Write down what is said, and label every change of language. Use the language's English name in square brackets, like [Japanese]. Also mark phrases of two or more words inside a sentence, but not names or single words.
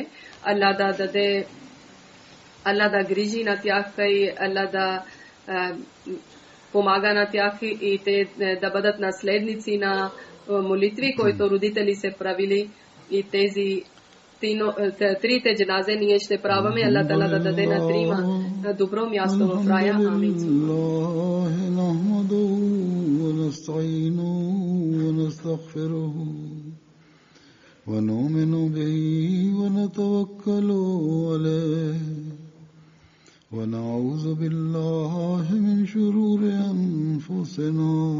[Bulgarian] Аллах да даде, Аллах да грижи на тях и Аллах да помага на тях и те да бъдат наследници на молитви, които родители се правили и тези трите джаназе ние ще праваме. Аллах Таала да даде на трима добро място в рая. Амин. [Arabic] ونؤمن به ونتوكل عليه ونعوذ بالله من شرور أنفسنا